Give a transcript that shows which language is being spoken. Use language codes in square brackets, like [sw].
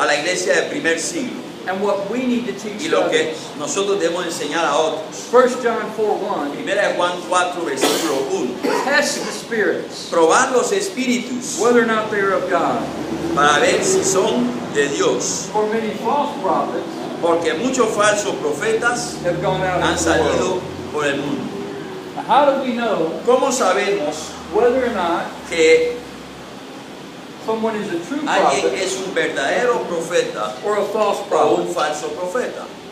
[es] a la iglesia del primer siglo [en] and what we need to [es] y [en] teach [es] lo que [en] others. [es] nosotros debemos enseñar a otros. [en] 1 John 4:1, [es] Primera de Juan 4, versículo 1. [en] test the spirits, [es] Probar los espíritus [en] whether or not they are of God. [es] para ver si son de Dios. [en] For many false prophets [es] Porque muchos falsos profetas [en] have gone out [es] han [en] into the [es] salido [en] world. [es] por el mundo. [en] Now, how do we know [es] ¿Cómo sabemos [en] whether or not [es] que [en] someone is a true [es] alguien [en] prophet [es] es un verdadero profeta [en] or a false [es] o [en] prophet? [es] un falso profeta?